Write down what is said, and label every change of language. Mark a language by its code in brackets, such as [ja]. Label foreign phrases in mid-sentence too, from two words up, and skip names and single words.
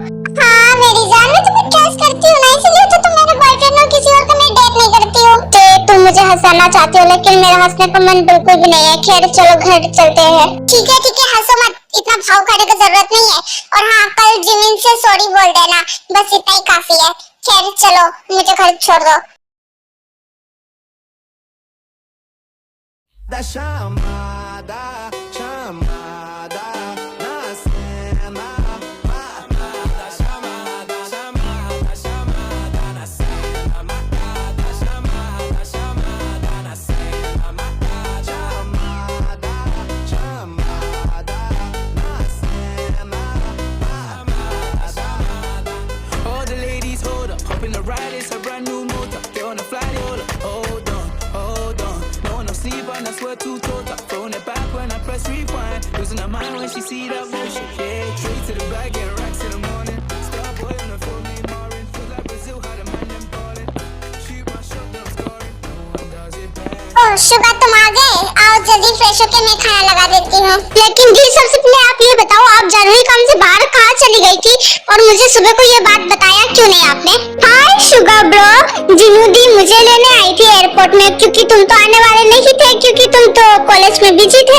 [hi] हाँ मेरी जान, मैं तुम्हें ट्रस्ट करती हूँ ना, इसलिए तो तुम मेरे बॉयफ्रेंड हो, किसी और को मैं डेट नहीं करती हूँ। तुम मुझे हंसाना चाहती हो, लेकिन मेरा हंसने का मन बिल्कुल भी नहीं है। खैर चलो घर चलते हैं। ठीक है हंसो मत, इतना भाव खाने की जरूरत नहीं है। और हाँ कल जिमीन से सॉरी बोल देना, बस इतना ही काफी है। खैर चलो मुझे घर छोड़ दो। [pt] Da chamada, chamada, na cena. Chamada, chamada, chamada, chamada, na cena. Marcada, chamada, chamada, na cena. Marcada, chamada, chamada, na cena. Chamada, chamada. [en] All the ladies hold up, hop in the ride, it's a brand new motor. Get on the flight, hold up, hold on, hold on. No sleep and I swear to total. Throwing it back when I press rewind. Losing her mind when she see that motion. Yeah, straight to the bag, get racks in the morning. Star boy on the phone, me Marin. Feel like Brazil, how the man them calling. Shoot my shot, then I'm scoring. No one does it bad. [hi] ओह शुगा तुम आ गए, आओ जल्दी फ्रेश होके मैं खाना लगा देती हूँ। लेकिन जी सबसे पहले आप ये बताओ, आप जरूरी काम से बाहर कहाँ चली गई थी और मुझे सुबह को ये बात बताया क्यों नहीं आपने? हाय शुगा ब्रो, जिनू दी मुझे लेने आई एयरपोर्ट में, क्योंकि तुम तो आने वाले नहीं थे, क्योंकि तुम तो कॉलेज में बिजी थे।